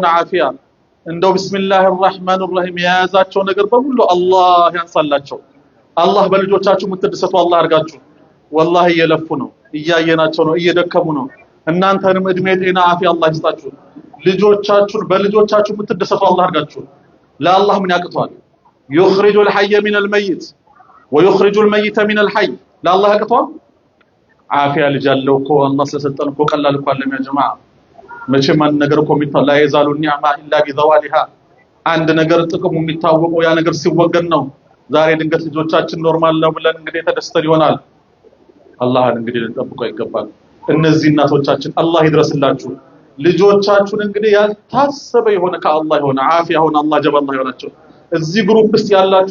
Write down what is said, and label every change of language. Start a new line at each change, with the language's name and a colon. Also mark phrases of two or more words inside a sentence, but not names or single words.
Amharic: አፊያ እንደው
Arabic: بسم الله الرحمن الرحيم
Amharic: የያዛቸው ነገር በሙሉ አላህ ያንሳላቸው አላህ በልጆቻችሁ ምትደሰቱ አላህ ያርጋችሁ والله እየለፉ ነው እያየናቸው ነው እየደከሙ ነው እናንተንም እድሜ ጤና አፊያ አላህ ይስጣችሁ ልጆቻችሁን በልጆቻችሁ ምትደሰቱ አላህ ያርጋችሁ ለአላህ ምን ያቅቷል
Arabic: يخرج الحي من الميت ويخرج الميت من الحي
Amharic: ለአላህ ያቅቷል አፊያ ልጅ ያለው እኮ አላህ ስለሰጠን እኮ ቀላል እኮ አይደለም
Arabic: يا جماعة
Amharic: መቼም አንድ ነገር እኮ የሚታወቀው
Arabic: لا يزال النعمة إلا بزوالها
Amharic: አንድ ነገር ጥቅሙ የሚታወቀው ያ ነገር ሲወገድ ነው ዛሬ ድንገት ልጆቻችን ኖርማል ነው ብለን እንግዲህ ተደስተን ይሆናል አላህን እንግዲህ ልንጠብቀው ይገባል እነዚህ እናቶቻችን አላህ ይድረስላችሁ ልጆቻችሁን እንግዲህ ያልታሰበ የሆነ ከአላህ የሆነ አፊያ ሆነ አላህ ጀበላህ ይሆናችሁ እዚህ ግሩፕ ውስጥ ያላችሁ